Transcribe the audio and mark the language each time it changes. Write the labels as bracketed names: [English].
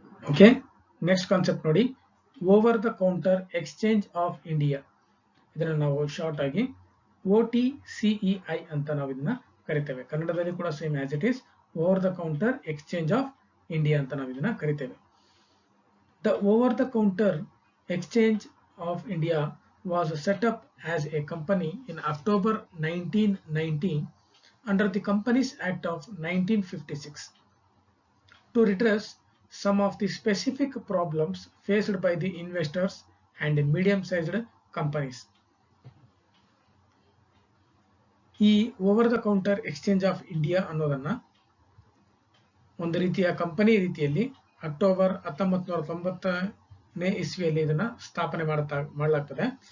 [English] Okay, next concept ನೋಡಿ, over the counter exchange of India. [Kannada] ಇದನ್ನು ನಾವು ಶಾರ್ಟ್ ಆಗಿ OTCEI ಅಂತ ನಾವು ಇದನ್ನ ಕರಿತೇವೆ. ಕನ್ನಡದಲ್ಲಿ ಕೂಡ [English] same as it is over the counter exchange of India [Kannada] ಅಂತ ನಾವು ಇದನ್ನ ಕರಿತೇವೆ. [English] The over-the-counter exchange of India was set up as a company in October 1990 under the Companies Act of 1956 to redress some of the specific problems faced by the investors and medium-sized companies. [Kannada] ಈ over the counter exchange of India ಅನ್ನೋದನ್ನ ಒಂದು ರೀತಿಯ company ರೀತಿಯಲ್ಲಿ October 1990ನೇ ಇಸ್ವಿಯಲ್ಲಿ ಇದನ್ನ ಸ್ಥಾಪನೆ ಮಾಡಲಾಗ್ತದೆ.